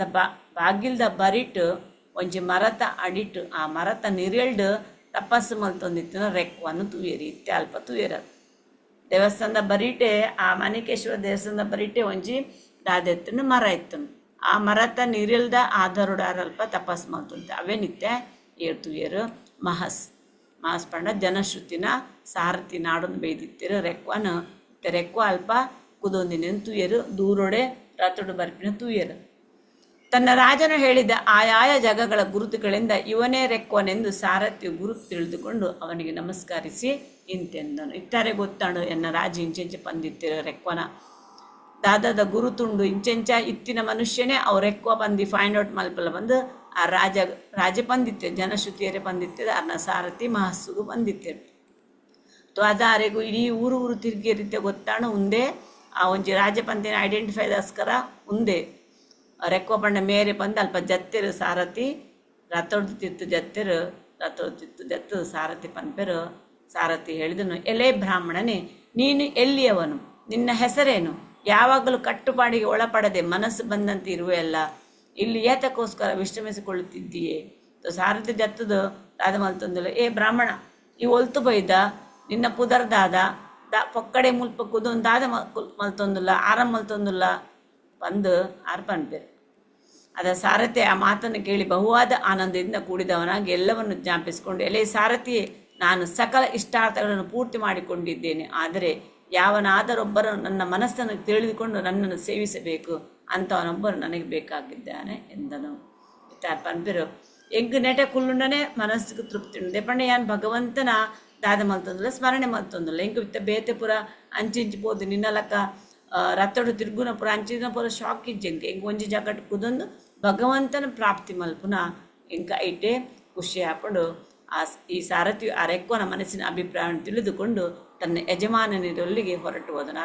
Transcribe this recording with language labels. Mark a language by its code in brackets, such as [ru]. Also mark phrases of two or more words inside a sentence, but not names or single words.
[tcy] ಬಾಗಿಲ್ದ ಬರಿಟ್ ಒಂಜಿ ಮರತ ಅಡಿಟ್ ಆ ಮರತ ನಿರೆಲ್ಡು ತಪಸ್ಸು ಮಲ್ತೊಂದಿತ್ತಿನ ರೆಕ್ವನ್ನು ತುಯರಿ ಇತ್ತೆ ಅಲ್ಪ ತುಯರ ದೇವಸ್ಥಾನದ ಬರೀಟೆ ಆ ಮಾಣಿಕೇಶ್ವರ ದೇವಸ್ಥಾನದ ಬರೀಟೆ ಒಂಜಿ ದಾದೆತ್ತನು ಮರ ಇತ್ತನು ಆ ಮರತ ನೀರಿಲ್ದ ಆಧಾರುಡಾರ ಅಲ್ಪ ತಪಸ್ಸು ಮಲ್ತೊಂತೆ ಅವೇ ನಿತ್ಯ ಏರ್ ತುಯರು ಮಹಸ್ ಪಂಡ ಜನಶ್ರುತಿನ ಸಾರಥಿ ನಾಡೊಂದು ಬೇಯ್ದಿತ್ತಿರು ರೆಕ್ವ ಅಲ್ಪ ಕುದೊಂದಿನ ತುಯರು ದೂರೊಡೆ ರಥೊಡು ಬರ್ಪಿನ ತುಯರು. [kn] ತನ್ನ ರಾಜನು ಹೇಳಿದ ಆಯಾಯ ಜಾಗಗಳ ಗುರುತುಗಳಿಂದ ಇವನೇ ರೆಕ್ವನೆಂದು ಸಾರಥಿಯು ಗುರುತು ತಿಳಿದುಕೊಂಡು ಅವನಿಗೆ ನಮಸ್ಕರಿಸಿ ಇಂತೆಂದನು. [tcy] ಇತ್ತಾರೆ ಗೊತ್ತಾಂಡು ಎನ್ನ ರಾಜ ಇಂಚೆಂಚೆ ಪಂದಿತ್ತಿರು ರೆಕ್ವನ ದಾದದ ಗುರುತುಂಡು ಇಂಚೆಂಚ ಇತ್ತಿನ ಮನುಷ್ಯನೇ ಅವ್ರು ರೆಕ್ವ ಬಂದು [en] find out [tcy] ಮಲ್ಪಲ್ಲ ಬಂದು ಆ ರಾಜ ಪಂದಿತ್ತೆ ಜನಶ್ರುತಿಯರೇ ಪಂದಿತ್ತಿದೆ ಅರ್ನ ಸಾರಥಿ ಮಹಸ್ಸುಗೂ ಪಂದಿತ್ತಿರು. ಅದಾರೆಗೂ ಇಡೀ ಊರು ತಿರುಗಿ ರೀತಿಯ ಗೊತ್ತಾಂಡು ಉಂದೇ ಆ ಒಂಜಿ ರಾಜಪಂತಿನ ಐಡೆಂಟಿಫೈದಸ್ಕರ ಉಂದೇ ರೆಕ್ವ ಪಂಡ ಮೇರೆ ಬಂದು ಅಲ್ಪ ಜತ್ತಿರು ಸಾರಥಿ ರಥೊಡ್ದು ಜತ್ತು ಸಾರಥಿ ಪನ್ಪೆರು. [kn] ಸಾರಥಿ ಹೇಳಿದನು, ಎಲೆ ಬ್ರಾಹ್ಮಣನೇ, ನೀನು ಎಲ್ಲಿಯವನು? ನಿನ್ನ ಹೆಸರೇನು? ಯಾವಾಗಲೂ ಕಟ್ಟುಪಾಡಿಗೆ ಒಳಪಡದೆ ಮನಸ್ಸು ಬಂದಂತೆ ಇರುವೆಯಲ್ಲ, ಇಲ್ಲಿ ಏತಕ್ಕೋಸ್ಕರ ವಿಶ್ರಮಿಸಿಕೊಳ್ಳುತ್ತಿದ್ದೀಯೇ? [tcy] ಸಾರಥಿ ಜತ್ತದು ದಾದ ಮಲ್ತೊಂದಿಲ್ಲ, ಏ ಬ್ರಾಹ್ಮಣ, ಈ ಒಲ್ತು ಬೈದ ನಿನ್ನ ಪುದರ್ದಾದ ಪೊಕ್ಕಡೆ ಮುಲ್ಪ ಕುದೊಂದು ದಾದ ಮಲ್ತೊಂದಿಲ್ಲ ಆರಾಮ್ ಮಲ್ತೊಂದಿಲ್ಲ ಬಂದು ಪನ್ಪೇರು. [kn] ಅದ ಸಾರಥಿ ಆ ಮಾತನ್ನು ಕೇಳಿ ಬಹುವಾದ ಆನಂದದಿಂದ ಕೂಡಿದವನಾಗಿ ಎಲ್ಲವನ್ನು ಜ್ಞಾಪಿಸಿಕೊಂಡು, ಎಲೆ ಸಾರಥಿಯೇ, ನಾನು ಸಕಲ ಇಷ್ಟಾರ್ಥಗಳನ್ನು ಪೂರ್ತಿ ಮಾಡಿಕೊಂಡಿದ್ದೇನೆ. ಆದರೆ ಯಾವನಾದರೊಬ್ಬರು ನನ್ನ ಮನಸ್ಸನ್ನು ತಿಳಿದುಕೊಂಡು ನನ್ನನ್ನು ಸೇವಿಸಬೇಕು ಅಂಥವನೊಬ್ಬರು ನನಗೆ ಬೇಕಾಗಿದ್ದಾನೆ ಎಂದನು. [tcy] ಪನ್ಪೇರು ಎಂಗು ನೆಟ ಕುಲ್ಲುಂಡನೆ ಮನಸ್ಸಿಗೆ ತೃಪ್ತಿ ಉಂಡೆ ಪಂಡ ಯಾನ್ ಭಗವಂತನ ದಾದ ಮಲ್ತೊಂದಿಲ್ಲ ಸ್ಮರಣೆ ಮಲ್ತೊಂದಿಲ್ಲ ಎಂಕು ವಿತ್ತ ಬೇತೆ ಪುರ ಅಂಚಿಂಚಿ ಪೋದು ನಿನ್ನಲಕ್ಕ ರತ್ತಡು ತಿರುಗುನ ಪುರ ಅಂಚಿನ ಪುರ ಶಾಕ್ ಇಜ್ಜೆಂಗೆ ಎಂಗೆ ಒಂಜಿ ಜಾಗಟ್ ಕುದೊಂದು ಭಗವಂತನ ಪ್ರಾಪ್ತಿ ಮಲ್ಪುನ ಎಂಕ ಐಟೆ ಖುಷಿ ಹಾಕೊಂಡು [kn] ಈ ಸಾರಥಿಯು ಆ ರೆಕ್ವನ ಮನಸ್ಸಿನ ಅಭಿಪ್ರಾಯವನ್ನು ತಿಳಿದುಕೊಂಡು ತನ್ನ ಯಜಮಾನನಿರೊಲ್ಲಿಗೆ ಹೊರಟು ಹೋದನು.